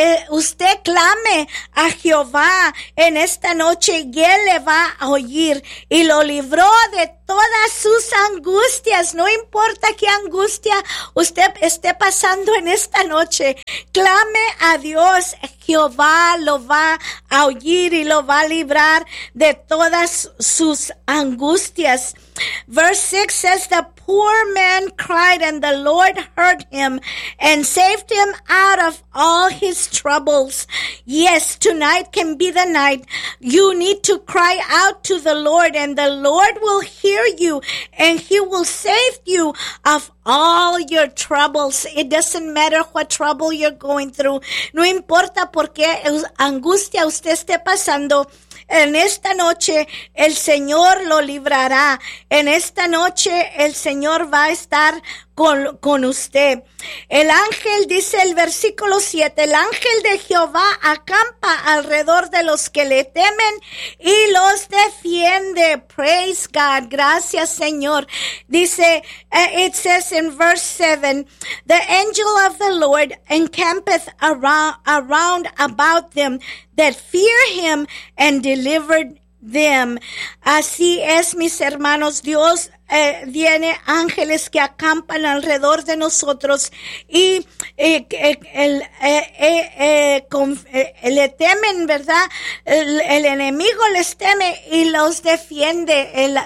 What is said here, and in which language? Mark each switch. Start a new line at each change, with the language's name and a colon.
Spanish: Usted clame a Jehová en esta noche y Él le va a oír y lo libró de todas sus angustias, no importa qué angustia usted esté pasando en esta noche, clame a Dios, Jehová lo va a oír y lo va a librar de todas sus angustias.
English: Verse 6 says, the poor man cried and the Lord heard him and saved him out of all his troubles. Yes, tonight can be the night. You need to cry out to the Lord and the Lord will hear you and he will save you of all your troubles. It doesn't matter what trouble you're going through.
Spanish: No importa por qué angustia usted esté pasando. En esta noche el Señor lo librará. En esta noche el Señor va a estar con usted. El ángel, dice el versículo 7, el ángel de Jehová acampa alrededor de los que le temen y los defiende.
English: Praise God.
Spanish: Gracias, Señor.
English: Dice, it says in verse 7, the angel of the Lord encampeth around about them that fear him and deliver them.
Spanish: Así es, mis hermanos. Dios viene ángeles que acampan alrededor de nosotros y le temen, ¿verdad? El enemigo les teme y los defiende.